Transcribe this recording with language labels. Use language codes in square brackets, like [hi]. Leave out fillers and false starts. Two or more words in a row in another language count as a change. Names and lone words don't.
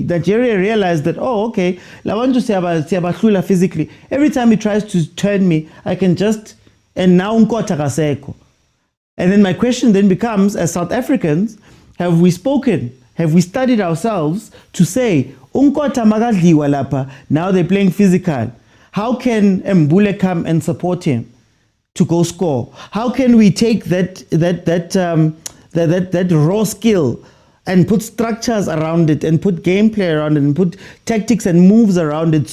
[en] Nigeria realized that, oh, okay, I want to say about physically. Every time he tries to turn me, I can just, and now Nkota kaseko. And then my question then becomes, as South Africans, have we spoken? Have we studied ourselves to say, [zu] Nkota magadliwa lapa, [en] now they're playing physical. How can Mbule come and support him to go score? How can we take that raw skill and put structures around it and put gameplay around it and put tactics and moves around it?